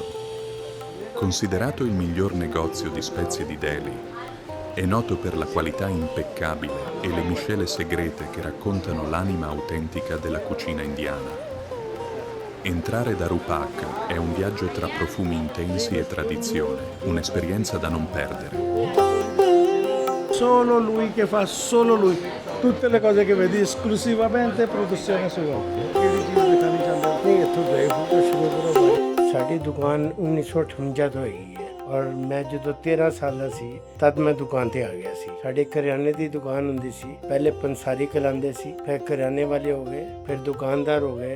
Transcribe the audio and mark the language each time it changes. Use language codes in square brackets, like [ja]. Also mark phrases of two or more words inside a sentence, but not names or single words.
[it] Considerato il miglior negozio di spezie di Delhi, è noto per la qualità impeccabile e le miscele segrete che raccontano l'anima autentica della cucina indiana. Entrare da Rupak è un viaggio tra profumi intensi e tradizione, un'esperienza da non perdere. Solo lui che fa, solo lui. Tutte le cose che vedi esclusivamente produzione sua. [pa] ਸਾਡੀ ਦੁਕਾਨ 1958 ਤੋਂ ਹੈਗੀ ਹੈ ਔਰ ਮੈਂ ਜਦੋਂ 13 ਸਾਲ ਦਾ ਸੀ ਤਦ ਮੈਂ ਦੁਕਾਨ ਤੇ ਆ ਗਿਆ ਸੀ। ਸਾਡੇ ਕਰਿਆਨੇ ਦੀ ਦੁਕਾਨ ਹੁੰਦੀ ਸੀ, ਪਹਿਲੇ ਪੰਸਾਰੀ ਕਲਾਉਂਦੇ ਸੀ, ਫਿਰ ਕਰਿਆਨੇ ਵਾਲੇ ਹੋ ਗਏ, ਫਿਰ ਦੁਕਾਨਦਾਰ ਹੋ ਗਏ।